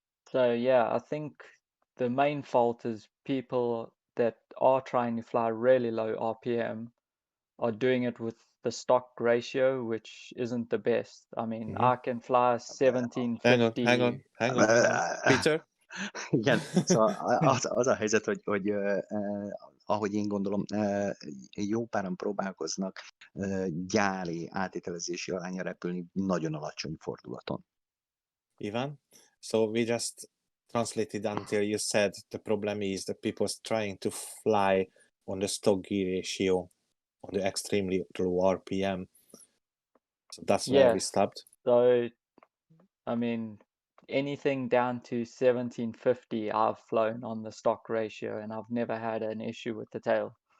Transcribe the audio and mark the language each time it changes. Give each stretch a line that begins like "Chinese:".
English: So yeah, I think the main fault is people that are trying to fly really low RPM are doing it with the stock ratio, which isn't the best. I mean, I can fly 1750. Hang on. Peter?
Hungarian: Igen, szóval az a helyzet, hogy ahogy én gondolom, jó páran próbálkoznak gyári átételezési aránya repülni nagyon alacsony fordulaton.
English: Ivan? So we just translated until you said the problem is that people's trying to fly on the stock gear ratio on the extremely low RPM. So that's where we stopped. So, I mean, anything down to 1750 I've flown on the stock ratio and I've never had an issue with the tail.